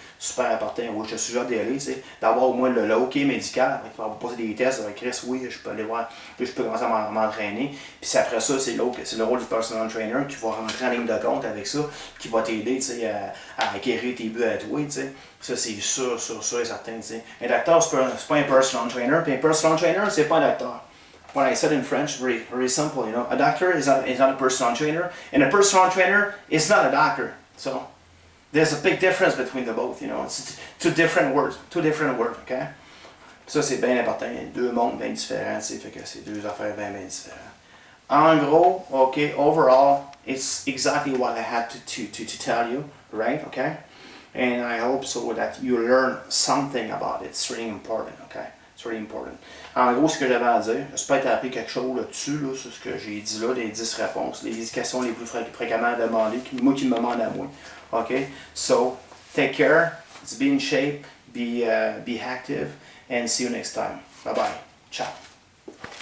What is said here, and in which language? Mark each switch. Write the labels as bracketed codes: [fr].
[fr] Super important, oui, je te suggère d'y aller, d'avoir au moins le hockey médical, qui va vous poser des tests, avec Chris, oui, je peux aller voir, puis je peux commencer à m'entraîner. Puis après ça, c'est le rôle du personal trainer qui va rentrer en ligne de compte avec ça, qui va t'aider, à acquérir tes buts à toi, Ça, c'est sûr et certain, Un docteur, c'est pas un personal trainer, puis un personal trainer, c'est pas un docteur. [en] When I said in French, very, very simple, a doctor is not a personal trainer, and a personal trainer is not a doctor. So there's a big difference between the both, It's two different words, okay? [fr] Ça, c'est bien important. Il y a 2 mondes bien différents, fait que c'est 2 affaires bien, bien différentes. En gros, [en] okay, overall, it's exactly what I had to tell you, right? Okay? And I hope so that you learn something about it. It's really important, okay? It's really important. [fr] En gros, ce que j'avais à dire, j'espère que tu as appris quelque chose là-dessus, sur ce que j'ai dit là, les 10 réponses, les 10 questions les plus fréquemment demandées, qui me demandent à moi. OK? [en] So, take care, be in shape, be active, and see you next time. Bye-bye. Ciao.